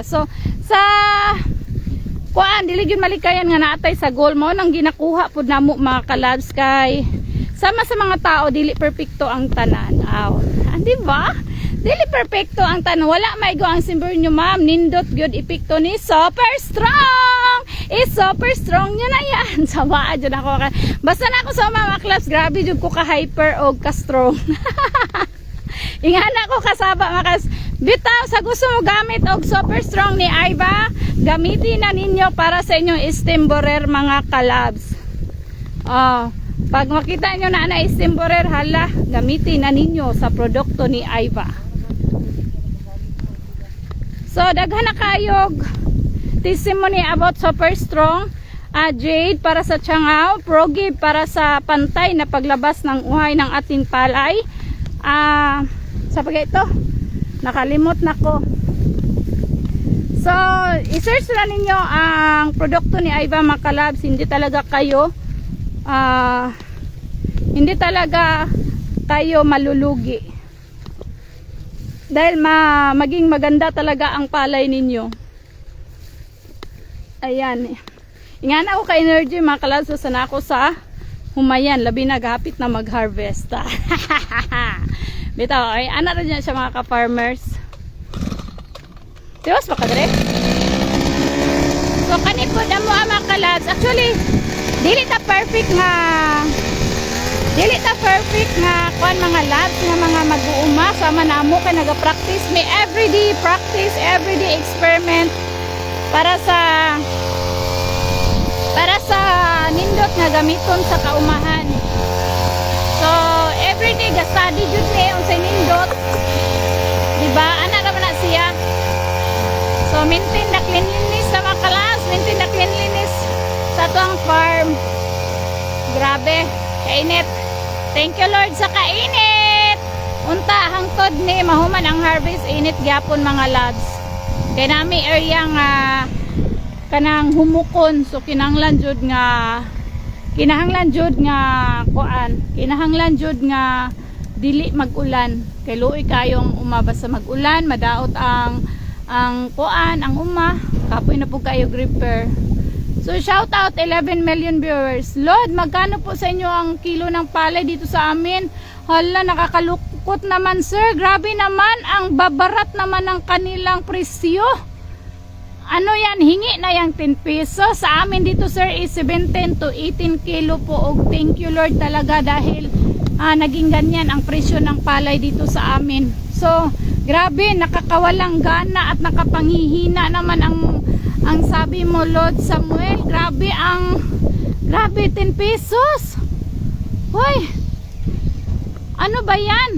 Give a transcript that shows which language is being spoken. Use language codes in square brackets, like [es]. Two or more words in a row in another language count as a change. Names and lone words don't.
[ceb] So sa kuan dili gyud malikayan nga naatay sa goal mo nang ginakuha pud namo mga kalabs kay sama sa mga tao dili perpekto ang tanan. Di ba? Dili perpekto ang tanan. Wala maigo ang simbol nyo ma'am. Nindot gyud epekto ni [en] super strong. Super strong [ceb] nyo na yan. Sawa jud ako. Basta na ako sa mga clubs grabe jud ko [en] ka hyper og ka strong. [ceb] Ingana ko kasaba makas bitaw sa gusto mo gamit og [en] super strong [ceb] ni Iva, gamitin na ninyo para sa inyong [en] steam borer [ceb] mga kalabs. [tl] Pag makita nyo na [en] steam borer [tl] hala, gamitin na ninyo sa produkto ni Iva. [ceb] So daghan na kayog testimony about [en] super strong. [tl] Jade para sa tiyangaw, Progi para sa pantay na paglabas ng uhay ng ating palay. Sa pagay ito nakalimot na ko. So i-search na ninyo ang produkto ni Iva mga kalabs. Hindi talaga kayo hindi talaga kayo malulugi. Dahil maging maganda talaga ang palay ninyo. [ceb] Ayan. Ingan ako ka energy mga kalabs. Sana ako sa humayan. Labi naghapit na mag-harvest. Bitaw, ay ana rin niya siya mga ka-farmers. Tiwas ba ka dre? So kanipod ang mga kalabs. Actually, dili ta perfect nga kuan mga labs nga mga mag-uuma sama namo kay naga-practice may [en] everyday practice, everyday experiment [ceb] para sa nindot nga gamiton sa kaumahan. So everyday ga study jud ni unsay nindot. Diba? Ana ra man na siya. So [en] maintain the cleanliness [ceb] sa mga kalabs, [en] maintain the cleanliness [ceb] sa tuang farm. Grabe, kainit. [en] Thank you Lord [ceb] sa kainit. Unta hangtod ni mahuman ang harvest init gyapon mga lads. Kay nami area nga kanang humukon so kinahanglan jud nga kuan. Kinahanglan jud nga dili mag-ulan. Kay luoy kayong umabas sa mag-ulan, madaot ang kuan, ang uma. [tl] Kapoy na po kayo gripper. [en] So shout out 11 million viewers. [tl] Lord, magkano po sa inyo ang kilo ng palay dito sa amin? Hala, nakakalukot naman sir. Grabe naman, ang babarat naman ng kanilang presyo. Ano yan, hingi na yung 10 pesos. Sa amin dito sir is 17 to 18 kilo po. Og [en] thank you Lord [tl] talaga dahil naging ganyan ang presyo ng palay dito sa amin. So, grabe, nakakawalang gana at nakapanghihina naman ang sabi mo Lord Samuel. Grabe 10 pesos. Hoy, ano ba yan?